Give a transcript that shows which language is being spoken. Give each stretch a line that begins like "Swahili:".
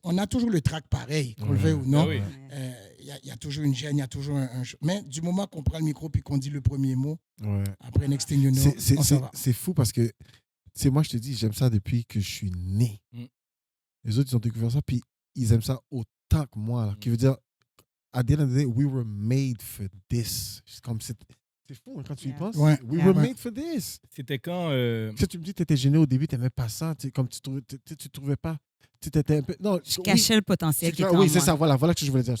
French: On a toujours le track pareil, qu'on le veuille ou non. Il y a toujours une gêne, il y a toujours un... Mais du moment qu'on prend le micro puis qu'on dit le premier mot, après
English: next thing you know,
French: on s'en va. C'est fou parce que, moi, je te dis, j'aime ça depuis que je suis né. Les autres, ils ont découvert ça, puis ils aiment ça autant que moi. Là, qui veut dire,
English: at the end of the day, we were made for this.
French: C'est comme c'est fou hein, quand tu y penses. Ouais.
English: We were made for this.
French: C'était quand... Si tu me dis que tu étais gêné au début, tu n'aimais pas ça, comme tu trouvais pas. Tu étais un peu. Non, Je cachais le potentiel qui était en oui, moi. c'est ça, voilà ce que je voulais dire.